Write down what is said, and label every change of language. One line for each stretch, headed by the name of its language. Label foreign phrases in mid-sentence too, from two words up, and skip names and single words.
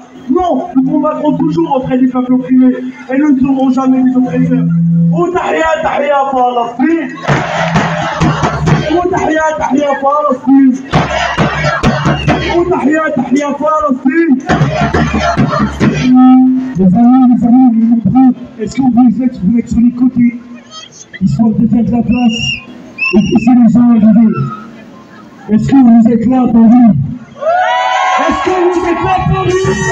French: Non, nous combattrons toujours auprès des peuples opprimés et nous ne serons jamais des oppresseurs.
Arabic: أوه تحيا، تحيا، فلسطين. أوه تحيا، تحيا، فلسطين. أوه تحيا، تحيا, Palestine.
French: Les amis, est-ce que vous êtes sur les côtés, histoire de faire de la place et pousser les gens à arriver? Est-ce que vous êtes là pour nous? Est-ce que vous êtes là pour nous?